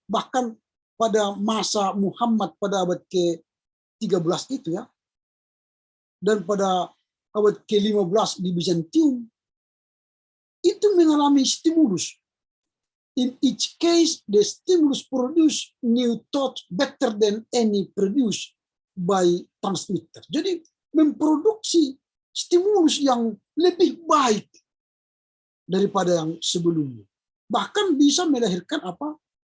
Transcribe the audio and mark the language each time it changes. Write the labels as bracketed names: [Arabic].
[Indonesian] Bahkan pada masa Muhammad pada abad ke-13 itu ya, dan pada abad ke-15 di Bizantium, itu mengalami stimulus. [English] In each case, the stimulus produce new thought better than any produced by transmitter. [Indonesian] Jadi memproduksi stimulus yang lebih baik daripada yang sebelumnya. Bahkan bisa melahirkan apa?